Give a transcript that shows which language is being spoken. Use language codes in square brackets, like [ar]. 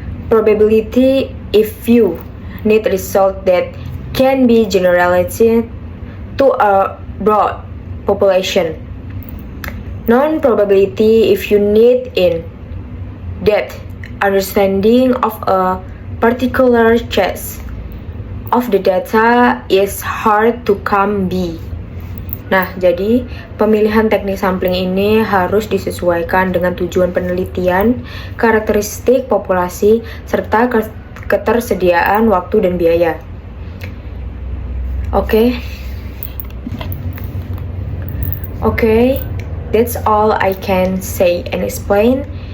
[en] Probability if you need result that can be generalized to a broad population. Non-probability if you need in-depth understanding of a particular case of the data is hard to come by. [id] Nah, jadi pemilihan teknik sampling ini harus disesuaikan dengan tujuan penelitian, karakteristik populasi, serta ketersediaan waktu dan biaya. [en] Okay, that's all I can say and explain.